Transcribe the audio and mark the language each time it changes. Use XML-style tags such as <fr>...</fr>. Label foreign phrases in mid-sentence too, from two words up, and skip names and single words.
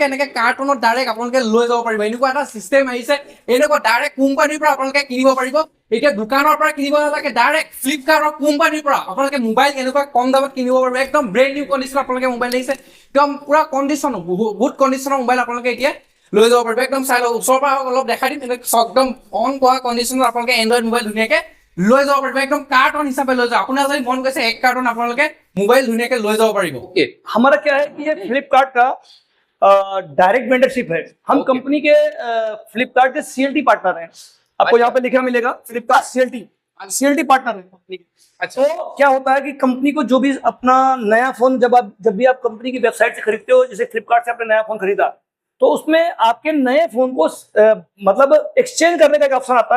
<as>এনেকৈ কাৰ্টুনত ডাইৰেক্ট আপোনালোকে লৈ যাব পাৰিব এনেকুৱা এটা সিস্টেম আহিছে এনেকুৱা ডাইৰেক্ট কোম্পানীৰ পৰা আপোনালোকে কিনিব পাৰিব এতিয়া দোকানৰ পৰা কিনিব নালাগে ডাইৰেক্ট ফ্লিপকাৰ্টৰ কোম্পানীৰ পৰা আপোনালোকে মোবাইল এনেকুৱা কম দামত কিনিব পাৰিব একদম</as> <en>brand new</en> <as>কণ্ডিচন আপোনালোকে মোবাইল আহিছে একদম পুৰা কণ্ডিচন বহুত কণ্ডিচনৰ মোবাইল আপোনালোকে এতিয়া লৈ যাব পাৰিব একদম চাই লওক ওচৰৰ পৰা অলপ দেখাই দিম একদম অন কৰা কণ্ডিচনত আপোনালোকে এন্ড্ৰইড মোবাইল ধুনীয়াকৈ লৈ যাব পাৰিব একদম কাৰ্টন হিচাপে লৈ যাব আপোনাৰ যদি মন গৈছে এক কাৰ্টন আপোনালোকে মোবাইল ধুনীয়াকৈ লৈ যাব পাৰিব।</as> <hi>ओके हमारा क्या है कि ये फ्लिपकार्ट का डायरेक्ट वेंडरशिप है। हम कंपनी के फ्लिपकार्ट के सीएलटी पार्टनर हैं। आपको यहाँ पे लिखा मिलेगा फ्लिपकार्ट सीएलटी पार्टनर है कंपनी के। अच्छा तो क्या होता है कि कंपनी को जो भी अपना नया फोन जब भी आप कंपनी की वेबसाइट से खरीदते हो, जैसे फ्लिपकार्ट से आपने नया फोन खरीदा तो उसमें आपके नए फोन को मतलब एक्सचेंज करने का एक ऑप्शन आता है।</hi>